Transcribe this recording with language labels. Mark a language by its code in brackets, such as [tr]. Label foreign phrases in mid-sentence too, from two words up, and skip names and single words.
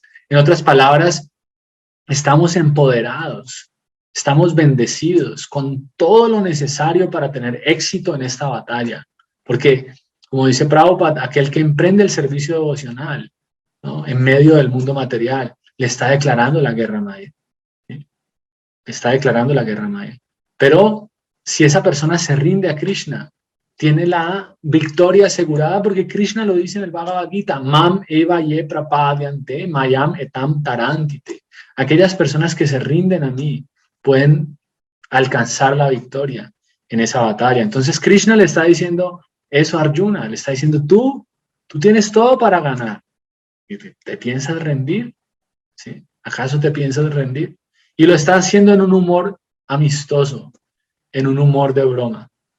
[es] En otras palabras, estamos empoderados, estamos bendecidos con todo lo necesario para tener éxito en esta batalla, porque, como dice Prabhupada, aquel que emprende el servicio devocional, ¿no? En medio del mundo material, le está declarando la guerra a Maya, ¿sí? Está declarando la guerra a Maya. Pero si esa persona se rinde a Krishna, tiene la victoria asegurada, porque Krishna lo dice en el Bhagavad Gita, [sa] Mam eva ye prapadyante, mayam etam tarantite. [es] Aquellas personas que se rinden a mí pueden alcanzar la victoria en esa batalla. Entonces Krishna le está diciendo eso a Arjuna, le está diciendo, tú tienes todo para ganar. ¿Te piensas rendir? ¿Sí? ¿Acaso te piensas rendir? Y lo está haciendo en un humor amistoso, en un humor de broma.